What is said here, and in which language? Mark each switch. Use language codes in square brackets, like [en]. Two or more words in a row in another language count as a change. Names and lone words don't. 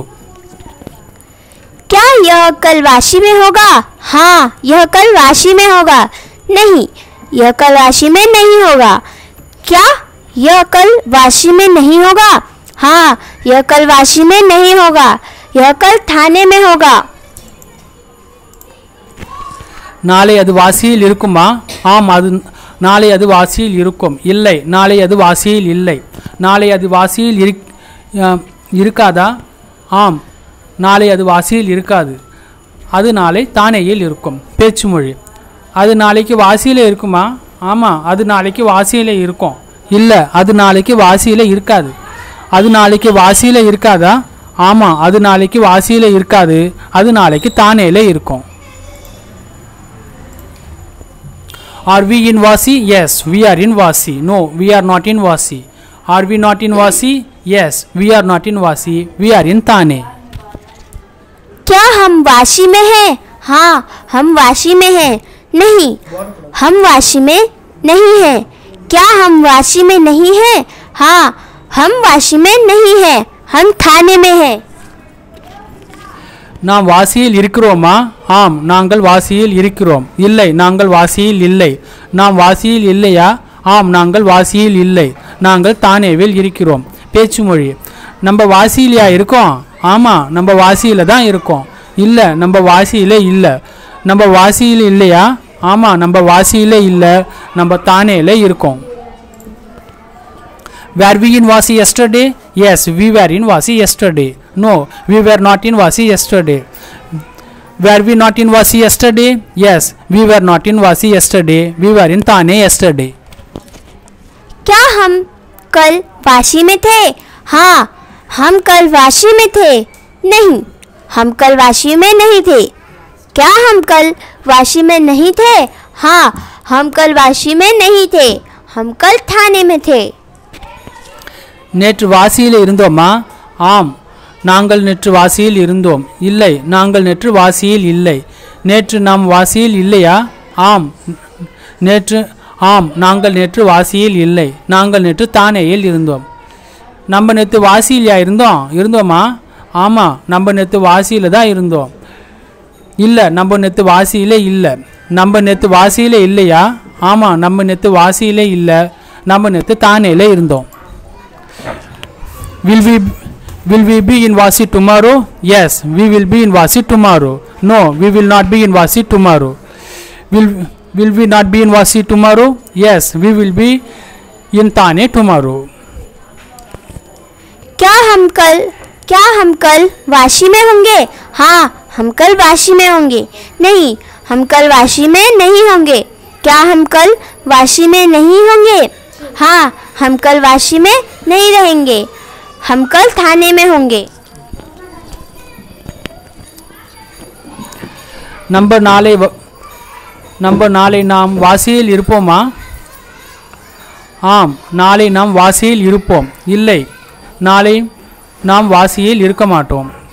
[hi] क्या यह कल वाशी में होगा? हाँ, यह कल वाशी में होगा। नहीं, यह कल वाशी में नहीं होगा। क्या यह कल वाशी में नहीं होगा? हाँ, यह कल वाशी में नहीं होगा, यह कल थाने में होगा। [ta] நாளை அது வாசியில் இருக்குமா? ஆம், அது நாளை அது வாசியில் இருக்கும். இல்லை, நாளை அது வாசியில் இல்லை. நாளை அது வாசியில் இருக்காதா? ஆம், நாளை அது வாசியில் இருக்காது. அது நாளை தானேயில் இருக்கும். பேச்சு மொழி. அது நாளைக்கு வாசியில் இருக்குமா? ஆமாம், அது நாளைக்கு வாசியில் இருக்கும். இல்லை, அது நாளைக்கு வாசியில் இருக்காது. அது நாளைக்கு வாசியில் இருக்காதா? ஆமாம், அது நாளைக்கு வாசியில் இருக்காது. அது நாளைக்கு தானேயில் இருக்கும். [en] Are we in Vasi? Yes, we are in Vasi. No, we are not in Vasi. Are we not in Vasi? Yes, we are not in Vasi. We are in Thane. [hi] क्या हम वाशी में हैं? हाँ, हम वाशी में हैं। नहीं, हम वाशी में नहीं हैं। क्या हम वाशी में नहीं हैं? हाँ, हम वाशी में नहीं हैं, हम थाने में हैं। [ta] நாம் வாசியில் இருக்கிறோமா? ஆம், நாங்கள் வாசியில் இருக்கிறோம். இல்லை, நாங்கள் வாசியில் இல்லை. நாம் வாசியில் இல்லையா? ஆம், நாங்கள் வாசியில் இல்லை, நாங்கள் தானேவில் இருக்கிறோம். பேச்சு மொழி. நம்ம வாசியிலையா இருக்கோம்? ஆமாம், நம்ம வாசியில் தான் இருக்கோம். இல்லை, நம்ம வாசியிலே இல்லை. நம்ம வாசியில் இல்லையா? ஆமாம், நம்ம வாசியிலே இல்லை, நம்ம தானேல இருக்கோம். [en] Were we in Vasi yesterday? Yes, we were in Vasi yesterday. No, we were not in Vasi yesterday. Were we not in Vasi yesterday? Yes, we were not in Vasi yesterday. We were in Thane yesterday. [hi] क्या हम कल वाशी में थे? हाँ, हम कल वाशी में थे। नहीं, हम कल वाशी में नहीं थे। क्या हम कल वाशी में नहीं थे? हाँ, हम कल वाशी में नहीं थे। हम कल थाने में थे। [ta] நேற்று வாசியில் இருந்தோமா? ஆம், நாங்கள் நேற்று வாசியில் இருந்தோம். இல்லை, நாங்கள் நேற்று வாசியில் இல்லை. நேற்று நாம் வாசியில் இல்லையா? ஆம், நாங்கள் நேற்று வாசியில் இல்லை. நாங்கள் நேற்று தானேயில் இருந்தோம். நம்ம நேற்று வாசியிலையா இருந்தோமா? ஆமாம், நம்ம நேற்று வாசியில் தான் இருந்தோம். இல்லை, நம்ம நேற்று வாசியிலே இல்லை. நம்ம நேற்று வாசியிலே இல்லையா? ஆமாம், நம்ம நேற்று வாசியிலே இல்லை. நம்ம நேற்று தானேயில் இருந்தோம். [en] Will we be in Vasi tomorrow? Yes, we will be in Vasi tomorrow. No, we will not be in Vasi tomorrow. Will we not be in Vasi tomorrow? Yes, we will be in Thane tomorrow. [hi] क्या हम कल वाशी में होंगे? हाँ, हम कल वाशी में होंगे। नहीं, हम कल वाशी में नहीं होंगे। क्या हम कल वाशी में नहीं होंगे? हाँ, हम कल वाशी में नहीं रहेंगे। हम कल थाने में होंगे। [ta] நம்பர் 4 நாம் வாசியில் இருப்போமா? ஆம், நாளை நாம் வாசியில் இருப்போம். இல்லை, நாளை நாம் வாசியில் இருக்க மாட்டோம்.